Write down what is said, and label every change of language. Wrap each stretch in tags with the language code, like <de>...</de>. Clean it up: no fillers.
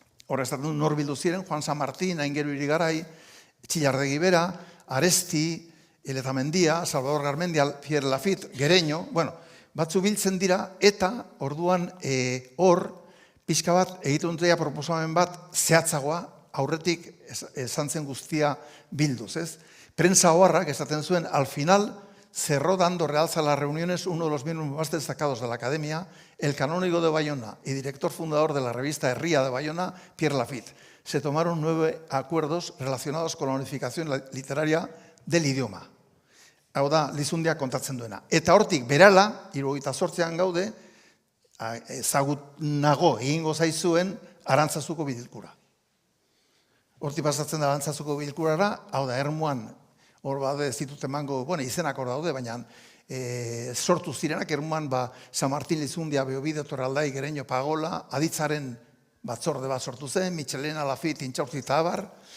<eu>hor esaten nor bildu ziren, Juan San Martín, Aingeru Irigaray, Txillardegi bera, Aresti, Eletamendia, Salvador Garmendia, Pierre Lafit, Gereño, bueno, batzu biltzen dira, eta orduan hor, pixka bat, egiten dutela proposamen bat, zehatzagoa, aurretik esan zen guztia bilduz, ez? Prensa oharrak esaten zuen,</eu> <es>al final, cerró dando realza a las reuniones uno de los miembros más destacados de la Academia, el canónigo de Bayona y director fundador de la revista Herría de Bayona, Pierre Lafit. Se tomaron 9 acuerdos relacionados con la unificación literaria del idioma.</es> <eu>Hau da, Lizundia kontatzen duena. Eta hortik, berala, 78an gaude, ezagunago egingo zaizuen Arantzazuko bilkura. Hortik pasatzen da Arantzazuko bilkurara, hau da, Ermuan, hor bade ez ditut emango, izenak hor daude, baina sortu zirenak, Ermuan San Martín, Lizundia, Beobide, Torraldai, Gereño, Pagola, aditzaren batzorde bat sortu zen, Michelena, Lafit, Intxaurtzi eta abar.</eu>